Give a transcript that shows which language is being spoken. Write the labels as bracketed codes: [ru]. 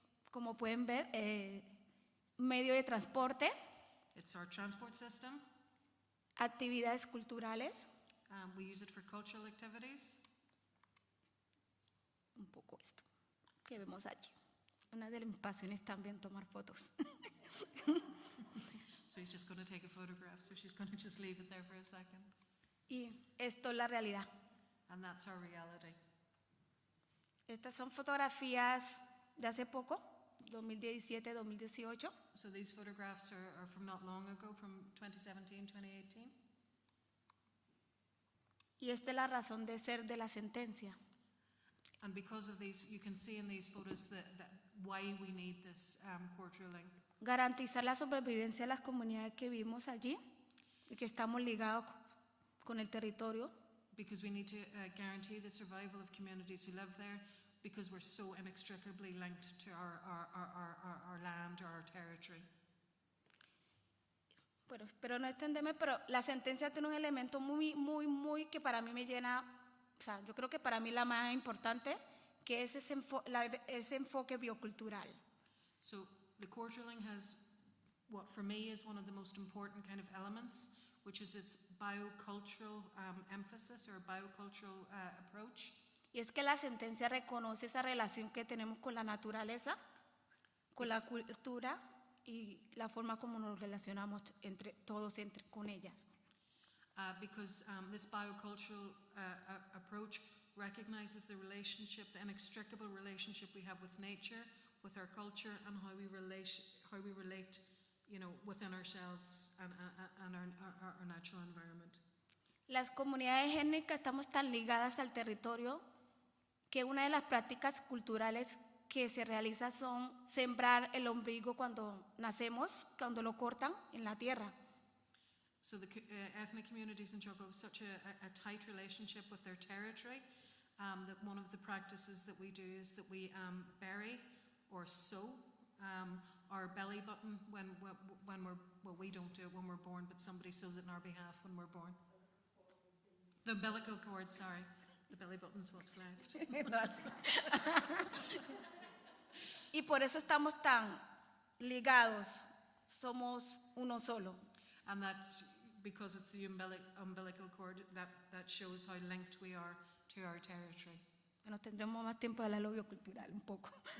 [es] como pueden ver, medio de transporte, [en] It's our transport system. [es] actividades culturales, [en] We use it for cultural activities. [es] un poco esto que vemos allí. Una de mis pasiones también tomar fotos. [en] So he's just going to take a photograph. So she's going to just leave it there for a second. [es] Y esto es la realidad. [en] And that's our reality. [es] Estas son fotografías de hace poco, 2017, 2018. [en] So these photographs are from not long ago, from 2017, 2018. [es] Y esta es la razón de ser de la sentencia. [en] And because of these, you can see in these photos that why we need this court ruling. [es] Garantizar la supervivencia de las comunidades que vivimos allí y que estamos ligados con el territorio. [en] Because we need to guarantee the survival of communities who live there, because we're so inextricably linked to our land or our territory. [es] Bueno, espero no extenderme, pero la sentencia tiene un elemento muy que para mí me llena, o sea, yo creo que para mí la más importante, que es ese enfoque biocultural. [en] So the court ruling has what for me is one of the most important kind of elements, which is its biocultural emphasis or biocultural approach. [es] Y es que la sentencia reconoce esa relación que tenemos con la naturaleza, con la cultura y la forma como nos relacionamos con ellas. [en] Because this biocultural approach recognizes the relationship, the inextricable relationship we have with nature, with our culture, and how we relate, you know, within ourselves and our natural environment. [es] Las comunidades étnicas estamos tan ligadas al territorio que una de las prácticas culturales que se realiza son sembrar el ombligo cuando nacemos, cuando lo cortan en la tierra. [en] So the ethnic communities in Chocó have such a tight relationship with their territory that one of the practices that we do is that we bury or sow our belly button when we're, well, we don't do it when we're born, but somebody sews it on our behalf when we're born. The umbilical cord, sorry. The belly button's what's left. [es] Y por eso estamos tan ligados, somos uno solo. [en] And that because it's the umbilical cord that shows how linked we are to our territory. [es] Bueno, tendremos más tiempo de hablar de lo biocultural un poco.